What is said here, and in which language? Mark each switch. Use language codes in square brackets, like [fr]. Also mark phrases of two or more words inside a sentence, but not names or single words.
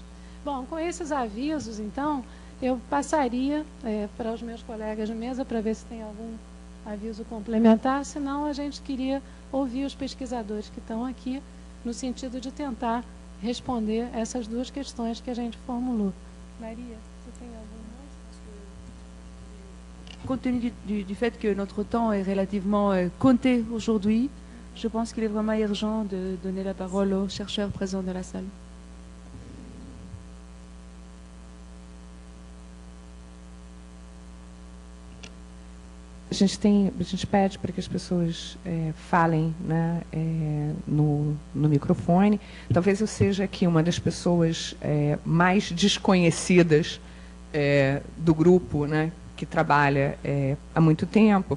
[pt] Bom, com esses avisos, então, eu passaria para os meus colegas de mesa para ver se tem algum aviso complementar, senão a gente queria ouvir os pesquisadores que estão aqui, no sentido de tentar responder essas duas questões que a gente formulou. Maria, você tem algum mais? [fr] Compte tenu du fait que notre temps est relativement compté aujourd'hui, je pense qu'il est vraiment urgent de donner la parole aux chercheurs présents dans la salle. [pt] A gente pede para que as pessoas falem, né, no microfone. Talvez eu seja aqui uma das pessoas mais desconhecidas do grupo, né, que trabalha há muito tempo.